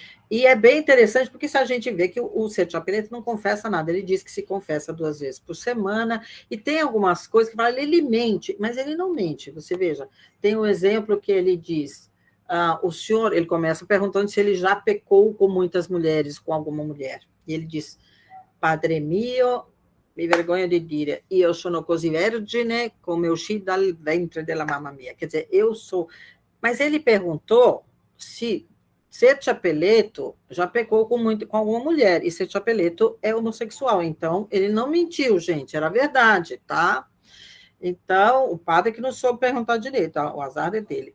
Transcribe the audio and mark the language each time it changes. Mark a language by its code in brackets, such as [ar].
[pt] E é bem interessante, porque se a gente vê que o Ser Chapeleto não confessa nada, ele diz que se confessa 2 vezes por semana, e tem algumas coisas que ele mente, mas ele não mente, você veja, tem um exemplo que ele diz, o senhor, ele começa perguntando se ele já pecou com muitas mulheres, com alguma mulher. [it] E ele diz, Padre mio, mi vergonho de dire, io sono così vergine come uscì dal ventre della mamma mia. [pt] Quer dizer, eu sou... Mas ele perguntou se Ser Chapeleto já pecou com alguma mulher, e Ser Chapeleto é homossexual. Então, ele não mentiu, gente, era verdade, tá? Então, o padre que não soube perguntar direito, o azar é dele.